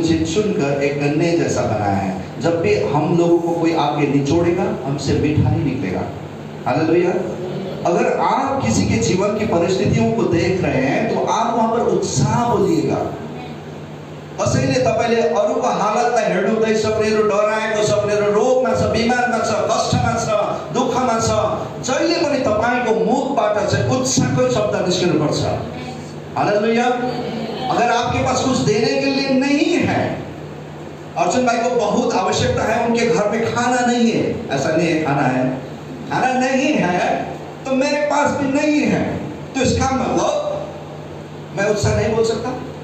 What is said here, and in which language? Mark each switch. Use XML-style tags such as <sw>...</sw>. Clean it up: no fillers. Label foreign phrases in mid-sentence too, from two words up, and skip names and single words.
<hi>चुनकर एक गन्ने जैसा बनाया है। जब भी हम लोगों को कोई आके निचोड़ेगा, हमसे मीठा नहीं निकलेगा। हालेलुया। अगर आप किसी के जीवन की परिस्थितियों को देख रहे हैं तो आप वहां पर उत्साह बोलिएगा।</hi> <ne>कसैले तपाईले अरूको हालतलाई हेर्नु हुँदै सबैहरू डराएको, सबैहरू रोगमा छ, बिमारमा छ, कष्टमा छ, दुःखमा छ, जहिले पनि तपाईको मुखबाट चाहिँ उत्साहकै शब्द निस्किनुपर्छ। हालेलुया।</ne> <hi>अगर आपके पास कुछ देने के लिए नहीं है, अर्जुन भाई को बहुत आवश्यकता है, उनके घर में खाना नहीं है, ऐसा नहीं है, खाना नहीं है तो मेरे पास भी नहीं है, तो इसका मतलब मैं उत्साह नहीं बोल सकता।</hi>